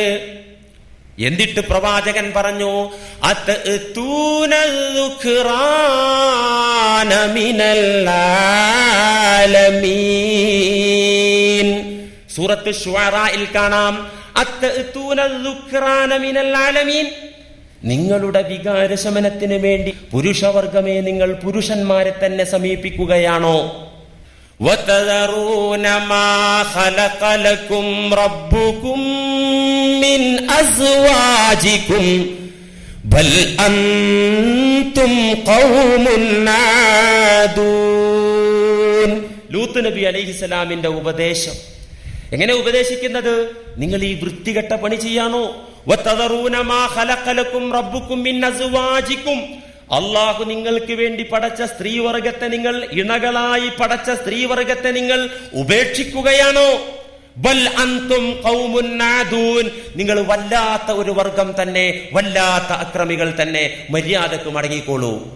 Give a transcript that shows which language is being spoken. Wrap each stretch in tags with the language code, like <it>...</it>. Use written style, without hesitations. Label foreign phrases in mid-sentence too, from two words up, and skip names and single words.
<ml>എന്നിട്ട് പ്രവാചകൻ പറഞ്ഞു,</ml> <ar>أتأتون من العالمين.</ar> <ml>സൂറത്ത് ശുഅറായിൽ കാണാം,</ml> <ar>أتأتون من العالمين.</ar> <ml>നിങ്ങളുടെ വികാരശമനത്തിന് വേണ്ടി പുരുഷവർഗമേ, നിങ്ങൾ പുരുഷന്മാരെ തന്നെ സമീപിക്കുകയാണോ?</ml> <ar>وَتَذَرُونَ مَا خَلَقَ لَكُمْ رَبُّكُمْ مِنْ أَزْوَاجِكُمْ بَلْ أَنْتُمْ قَوْمٌ عَادُونَ.</ar> <ml>ലൂത്ത് നബി അലൈഹിസ്സലാമിന്റെ ഉപദേശം എങ്ങനെ ഉപദേശിക്കുന്നത്? നിങ്ങൾ ഈ വൃത്തികെട്ട പണി ചെയ്യാണോ?</ml> <ar>وَتَذَرُونَ مَا خَلَقَ لَكُمْ رَبُّكُمْ مِنْ أَزْوَاجِكُمْ.</ar> <ml>അള്ളാഹു നിങ്ങൾക്ക് വേണ്ടി പടച്ച സ്ത്രീവർഗത്തെ, നിങ്ങൾ ഇണകളായി പടച്ച സ്ത്രീവർഗത്തെ നിങ്ങൾ ഉപേക്ഷിക്കുകയാണോ?</ml> <ar>بل أنتم قوم عادون.</ar> <ml>നിങ്ങൾ വല്ലാത്ത ഒരു വർഗം തന്നെ, വല്ലാത്ത അക്രമികൾ തന്നെ. മര്യാദക്ക് മടങ്ങിക്കോളൂ.</ml>